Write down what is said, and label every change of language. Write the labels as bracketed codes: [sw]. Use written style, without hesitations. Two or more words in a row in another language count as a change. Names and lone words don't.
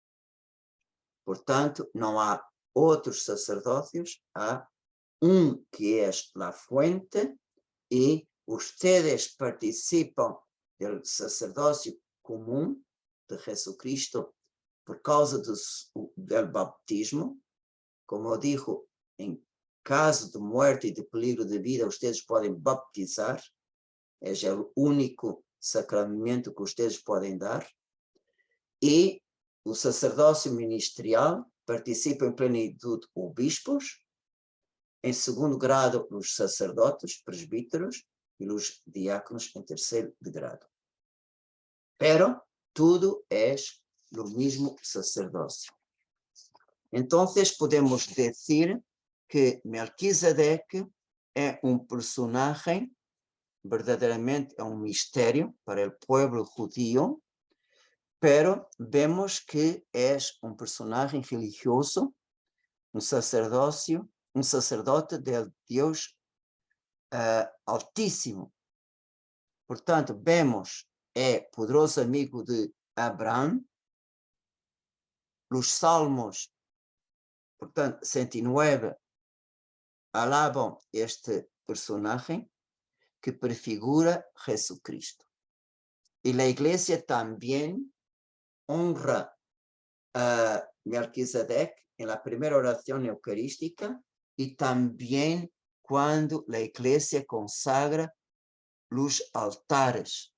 [pt] Portanto, não há outros sacerdócios, há que é a fuente, e ustedes participam do sacerdócio comum de Jesus Cristo por causa do bautismo. Como eu digo, em caso de morte e de peligro de vida, ustedes podem baptizar, é o único sacramento que ustedes podem dar, e o sacerdócio ministerial participa em plenitude os bispos, em segundo grado os sacerdotes, presbíteros, e os diáconos em terceiro de grado. [es] Pero [pt] tudo é [es] lo mismo sacerdocio. Entonces podemos decir que Melquisedeque es un personaje, verdaderamente es un misterio para el pueblo judío, pero vemos que es un personaje religioso, un sacerdote del Dios Altísimo. [pt] Portanto, vemos, é poderoso amigo de Abraão. Os Salmos, portanto, 109, alabam este personaje que prefigura Jesucristo. [es] Y la iglesia también honra a Melquisedec en la primera oración eucarística y también cuando la iglesia consagra los altares.